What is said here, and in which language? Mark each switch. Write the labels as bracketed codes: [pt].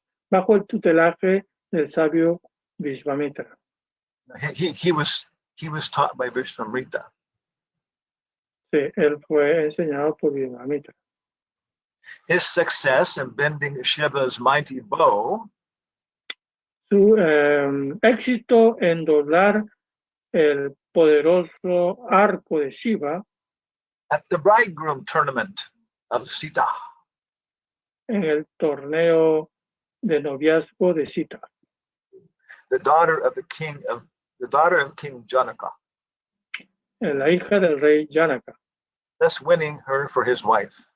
[es] bajo el tutelaje del sabio Vishvamitra. [en] He was taught by Vishvamitra. [es] Sí, él fue enseñado por Vishvamitra. [en] His success in bending Shiva's mighty bow [es] Su éxito en doblar el poderoso arco de Shiva [en] at the bridegroom tournament of Sita. [es] en el torneo de noviazgo de Sita, [en] The daughter of King Janaka, [es] la hija del rey Janaka. [en] thus winning her for his wife.